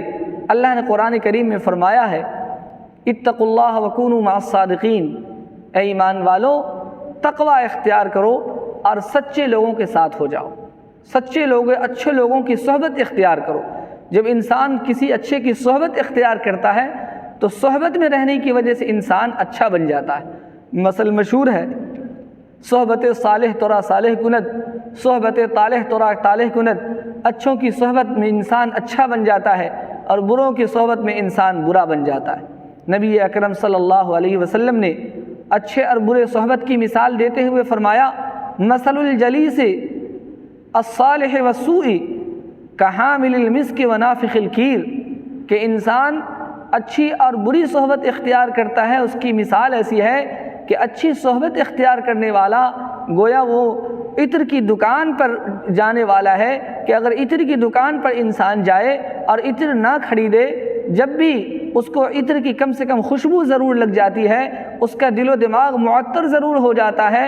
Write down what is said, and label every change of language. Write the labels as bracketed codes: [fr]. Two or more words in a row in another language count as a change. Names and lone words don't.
[ur] اللہ نے قرآن کریم میں فرمایا ہے [ar] اتقوا اللہ وکونوا مع الصادقین، [ur] اے ایمان والو تقوی اختیار کرو اور سچے لوگوں کے ساتھ ہو جاؤ، سچے لوگ اچھے لوگوں کی صحبت اختیار کرو۔ جب انسان کسی اچھے کی صحبت اختیار کرتا ہے تو صحبت میں رہنے کی وجہ سے انسان اچھا بن جاتا ہے۔ مثل مشہور ہے، [fa] صحبت صالح ترا صالح کند، صحبت طالح ترا طالح کند۔ [ur] اچھوں کی صحبت میں انسان اچھا بن جاتا ہے اور بروں کی صحبت میں انسان برا بن جاتا ہے۔ نبی اکرم صلی اللہ علیہ وسلم نے اچھے اور برے صحبت کی مثال دیتے ہوئے فرمایا، [ar] مثل الجلیس الصالح والسوء کحامل المسک ونافخ الکیر، [ur] کہ انسان اچھی اور بری صحبت اختیار کرتا ہے، اس کی مثال ایسی ہے کہ اچھی صحبت اختیار کرنے والا گویا وہ عطر کی دکان پر جانے والا ہے کہ اگر عطر کی دکان پر انسان جائے اور عطر نہ خریدے، جب بھی اس کو عطر کی کم سے کم خوشبو ضرور لگ جاتی ہے، اس کا دل و دماغ معطر ضرور ہو جاتا ہے۔